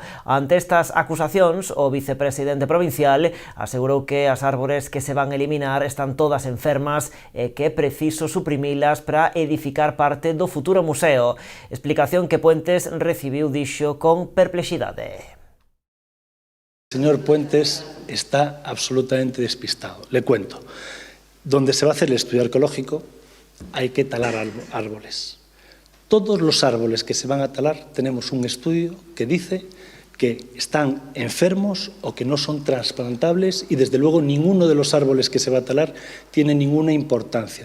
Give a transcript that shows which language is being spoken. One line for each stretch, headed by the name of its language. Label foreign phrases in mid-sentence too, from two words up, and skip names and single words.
Galician: Ante estas acusacións, o vicepresidente provincial asegurou que as árbores que se van eliminar están todas enfermas e que é preciso suprimilas para edificar parte do futuro museo. Explicación que Puentes recibiu, dixo, con perplexidade.
Spanish: El señor Puentes está absolutamente despistado. Le cuento. Donde se va a hacer el estudio arqueológico hay que talar árboles. Todos los árboles que se van a talar tenemos un estudio que dice que están enfermos o que no son trasplantables y desde luego ninguno de los árboles que se va a talar tiene ninguna importancia.